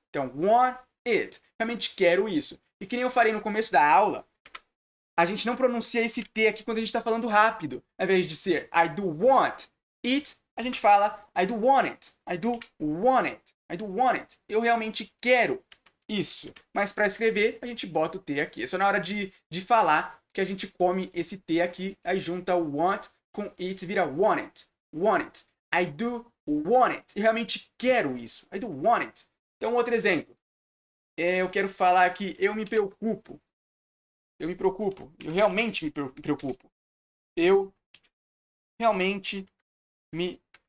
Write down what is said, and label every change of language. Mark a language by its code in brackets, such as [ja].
[pt] Então want it, realmente quero isso. E que nem eu falei no começo da aula, a gente não pronuncia esse T aqui quando a gente está falando rápido. Ao invés de ser [en] I do want it, [pt] a gente fala [en] I do want it. I do want it. I do want it. [pt] Eu realmente quero isso. Mas para escrever, a gente bota o T aqui. É só na hora de falar que a gente come esse T aqui. Aí junta o want com it, vira want it. [en] Want it. I do want it. [pt] Eu realmente quero isso. [en] I do want it. [pt] Então, outro exemplo. Eu quero falar que eu me preocupo. Eu me preocupo. Eu realmente me preocupo. Eu realmente me...